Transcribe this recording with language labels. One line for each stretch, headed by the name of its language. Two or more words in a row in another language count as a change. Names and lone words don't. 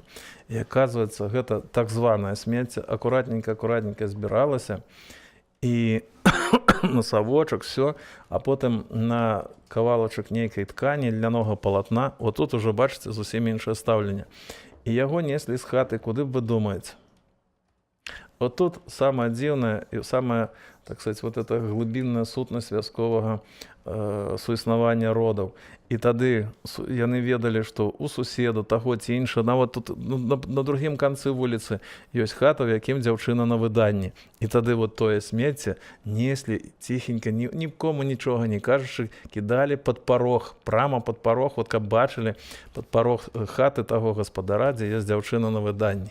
Belarusian: І аказваецца, гэта так званае смецце акуратненька збіралася, і на савочак, все, а потым на кавалачак нейкай ткані, льнянога палатна, вот тут уже, бачыце, зусім іншае стаўленне. І яго неслі з хаты, куды б вы думаеце? Вот тут самое дзіўнае і самая,
Russian: так сказать,
Belarusian: вот эта глыбінная сутнасць вясковага суіснавання родаў. І тады яны ведалі, што у суседу таго ці іншага, нават тут на другім канцы вуліцы ёсць хата, в якім дзяўчына на выданні. І тады вот тое смецце неслі ціхенька, нікому нічога не кажучы, кідалі пад парог, прама пад парог, вот каб бачылі пад парог хаты таго гаспадара, дзе ёсць дзяўчына на выданні.